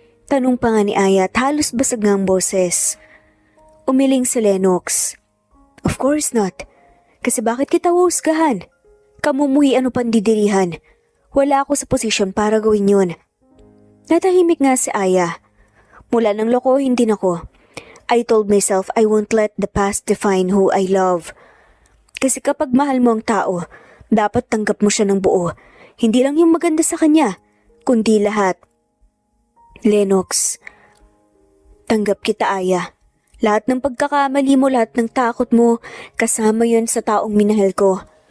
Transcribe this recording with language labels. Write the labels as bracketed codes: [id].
[tl] Tanong pa nga ni Aya at halos basag nga ang boses. Umiling si Lennox. [en] Of course not. [tl] Kasi bakit kita huhusgahan? Kamumuhi ano pandidirihan. Wala ako sa posisyon para gawin yun. Natahimik nga si Aya. Mula nang lokohin din ako. [en] I told myself I won't let the past define who I love. [tl] Kasi kapag mahal mo ang tao, dapat tanggap mo siya ng buo. Hindi lang yung maganda sa kanya, kundi lahat. Lennox, tanggap kita, Aya. Lahat ng pagkakamali mo, lahat ng takot mo, kasama yon sa taong minahal ko.